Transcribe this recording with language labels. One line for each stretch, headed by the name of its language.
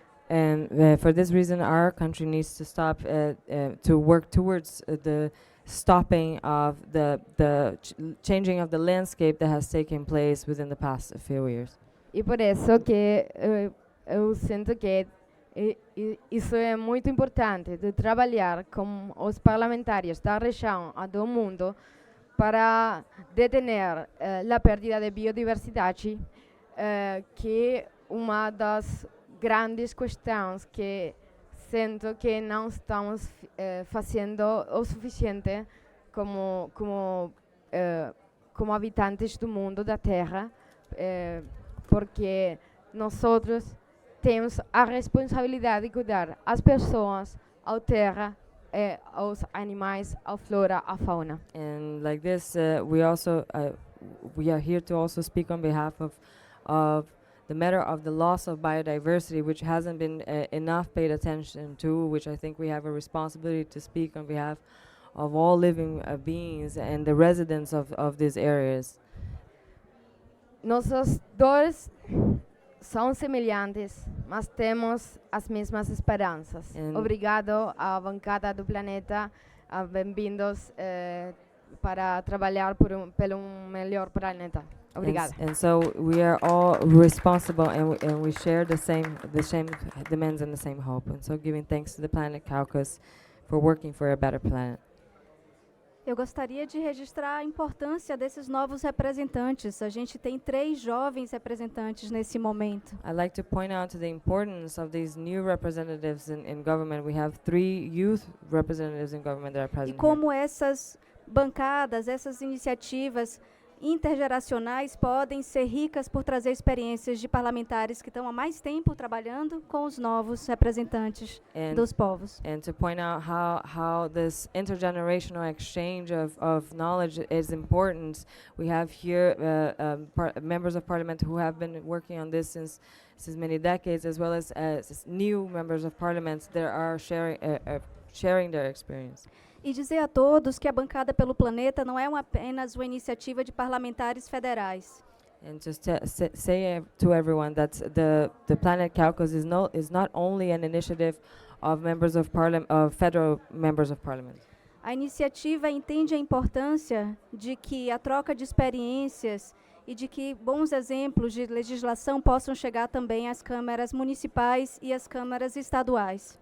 English: And for this reason, our country needs to stop to work towards the stopping of the changing of the landscape that has taken place within the past few years.
Portuguese: E por isso que eu sinto que isso é muito importante, de trabalhar com os parlamentares da região e do mundo para detener a perda de biodiversidade, que é uma das grandes questões que sinto que não estamos fazendo o suficiente como habitantes do mundo, da Terra, porque nós temos a responsabilidade de cuidar as pessoas, a terra, aos animais, a flora, a fauna.
English: And like this, we are here to also speak on behalf of the matter of the loss of biodiversity, which hasn't been enough paid attention to, which I think we have a responsibility to speak on behalf of all living beings and the residents of these areas.
Portuguese: Nossas dores são semelhantes, mas temos as mesmas esperanças. Obrigado à bancada do planeta, bem-vindos para trabalhar pelo melhor planeta. Obrigada.
English: And so we are all responsible, and we share the same demands and the same hope. And so giving thanks to the planet Caucus for working for a better planet.
Portuguese: Eu gostaria de registrar a importância desses novos representantes. A gente tem 3 jovens representantes nesse momento.
English: I'd like to point out to the importance of these new representatives in government. We have 3 youth representatives in government that are present
Portuguese: E como essas bancadas, essas iniciativas intergeracionais podem ser ricas por trazer experiências de parlamentares que estão há mais tempo trabalhando com os novos representantes dos povos.
English: And to point out how this intergenerational exchange of knowledge is important. We have here members of parliament who have been working on this since many decades, as well as new members of parliament that are sharing their experience.
Portuguese: E dizer a todos que a bancada pelo planeta não é apenas uma iniciativa de parlamentares federais.
English: And just to say to everyone that the Planet Caucus is not only an initiative of members of parliament, of federal members of parliament.
Portuguese: A iniciativa entende a importância de que a troca de experiências e de que bons exemplos de legislação possam chegar também às câmaras municipais e às câmaras estaduais.